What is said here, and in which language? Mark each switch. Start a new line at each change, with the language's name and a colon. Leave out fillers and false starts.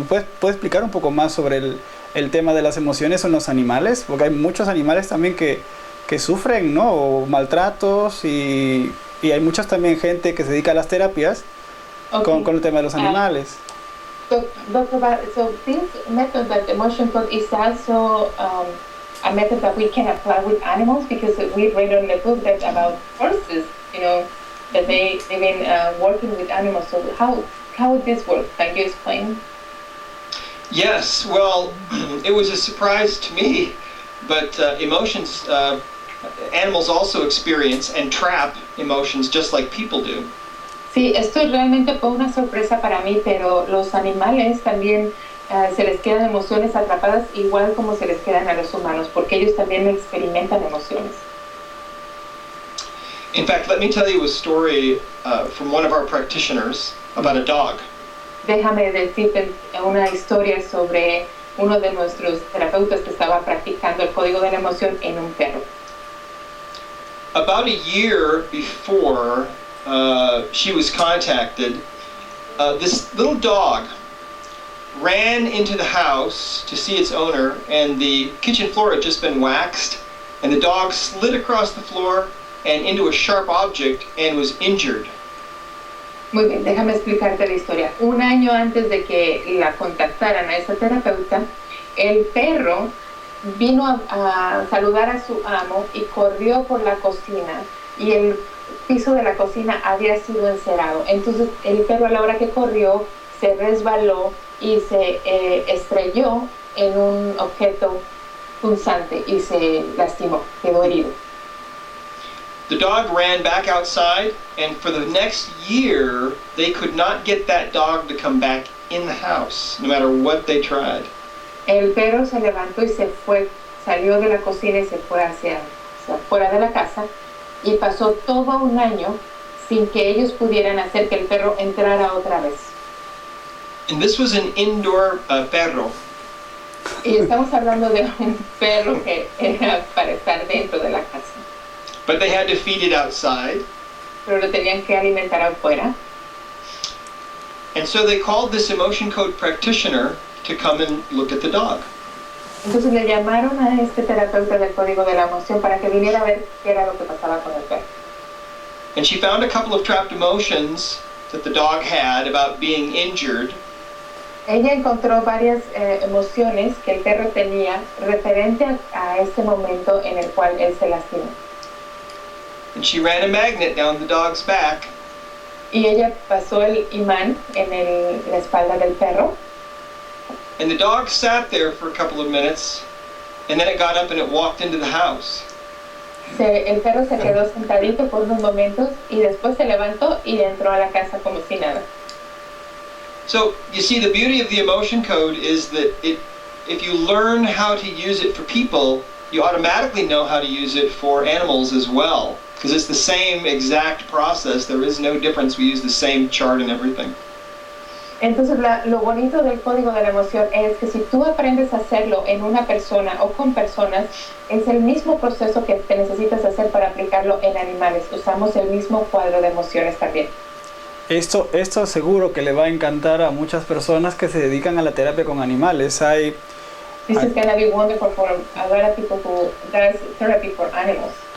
Spanish: ¿Puedes explicar un poco más sobre el tema de las emociones en los animales? Porque hay muchos animales también que sufren, ¿no? O maltratos, y hay muchas también gente que se dedica a las terapias con el tema de los animales.
English: So, Dr. So this method, that emotion code, is also a method that we can apply with animals, because we read in the book that about horses, that they've been working with animals. So how would this work? Can you explain? Yes, well, it was a surprise to me, but emotions, animals also experience and trap emotions just like people do.
Spanish: Sí, esto realmente fue una sorpresa para mí, pero los animales también se les quedan emociones atrapadas igual como se les quedan a los humanos, porque ellos también experimentan emociones.
English: In fact, let me tell you a story from one of our practitioners about a dog.
Spanish: déjame decirte una historia sobre uno de nuestros terapeutas que estaba practicando el código de la emoción en un perro.
English: About a year before she was contacted, this little dog ran into the house to see its owner, and the kitchen floor had just been waxed, and the dog slid across the floor and into a sharp object and was injured.
Spanish: Muy bien, déjame explicarte la historia. Un año antes de que la contactaran a esa terapeuta, el perro vino a saludar a su amo y corrió por la cocina y el piso de la cocina había sido encerado. Entonces el perro, a la hora que corrió, se resbaló y se estrelló en un objeto punzante y se lastimó, quedó herido.
English: The dog ran back outside, and for the next year, they could not get that dog to come back in the house, no matter what they tried.
Spanish: El perro se levantó y se fue, salió de la cocina y se fue hacia fuera de la casa, y pasó todo un año sin que ellos pudieran hacer que el perro entrara otra vez.
English: And this was an indoor perro.
Spanish: Y estamos hablando de un perro que era para estar dentro de la casa.
English: But they had to feed it outside.
Spanish: Pero lo tenían que alimentar afuera.
English: And so they called this emotion code practitioner to come and look at the dog.
Spanish: Entonces le llamaron a este terapeuta del código de la emoción para que viniera a ver qué era lo que pasaba con el perro.
English: And she found a couple of trapped emotions that the dog had about being injured.
Spanish: Ella encontró varias emociones que el perro tenía referente a este momento en el cual él se lastimó.
English: And she ran a magnet down the dog's back.
Spanish: Y ella pasó el imán en la espalda del perro.
English: And the dog sat there for a couple of minutes, and then it got up and it walked into the house.
Spanish: El perro se quedó sentadito por unos momentos y después se levantó y entró a la casa como si nada.
English: So, you see, the beauty of the emotion code is that if you learn how to use it for people, you automatically know how to use it for animals as well. Because it's the same exact process. There is no difference. We use the same chart and everything.
Spanish: Entonces, lo bonito del código de la emoción es que si tú aprendes a hacerlo en una persona o con personas, es el mismo proceso que te necesitas hacer para aplicarlo en animales. Usamos el mismo cuadro de emociones también. Esto seguro que le va a encantar a muchas personas que se dedican a la terapia con animales.
English: This is going to be wonderful for a lot of people who does therapy for animals.